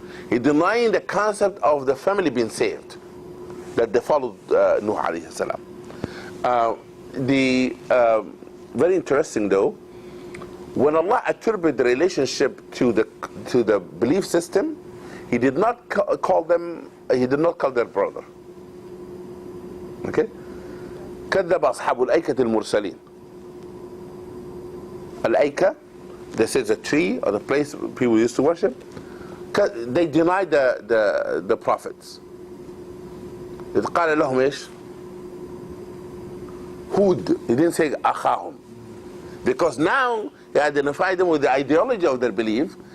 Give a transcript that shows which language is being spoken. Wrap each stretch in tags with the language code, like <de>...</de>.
<en>He's denying the concept of the family being saved, that they followed Nuh alayhi salam. Very interesting though, when Allah attributed the relationship to the belief system, He did not call their brother. Okay?</en> <ar>كذب أصحاب الأيكة المرسلين.</ar> <en>الأيكة, this is a tree or the place people used to worship. They denied the prophets.</en> <ar>إذ قال لهم إيش? Hud.</ar> <en>He didn't say</en> <ar>أخاهم.</ar> <en>Because now he identified them with the ideology of their belief.</en>